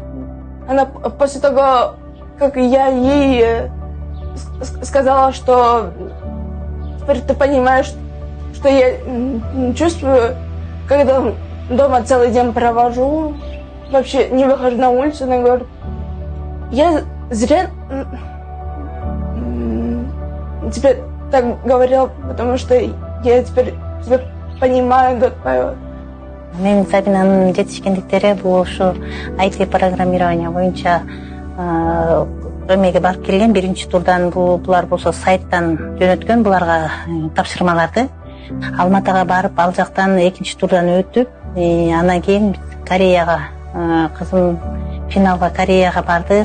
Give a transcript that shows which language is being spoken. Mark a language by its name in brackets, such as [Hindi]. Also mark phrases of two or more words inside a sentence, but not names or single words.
[Russian] Она после того, как я ей сказала, что теперь ты понимаешь, что я чувствую, когда дома целый день провожу, вообще не выхожу на улицу, она говорит, я зря тебе так говорила, потому что я теперь тебя понимаю, говорю. [Kyrgyz] Мен Сабинанын жетишкендиктери бул ушу IT программирование боюнча эмеге барып келген. Биринчи турдан булар болсо сайттан жөнөткөн буларга тапшырмаларды. Алматыга барып, ал жактан экинчи турдан өтүп, анан кийин Кореяга, кызым финалга Кореяга барды.